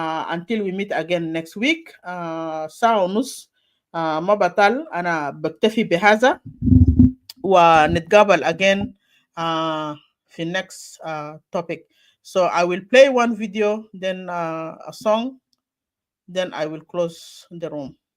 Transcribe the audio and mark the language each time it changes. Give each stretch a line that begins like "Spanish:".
English: Until we meet again next week.
Arabic: ساعة ونص ما بطل. أنا بكتفي بهذا ونتقابل
English: again
Arabic: في
English: next topic. So I will play one video, then a song, then I will close the room.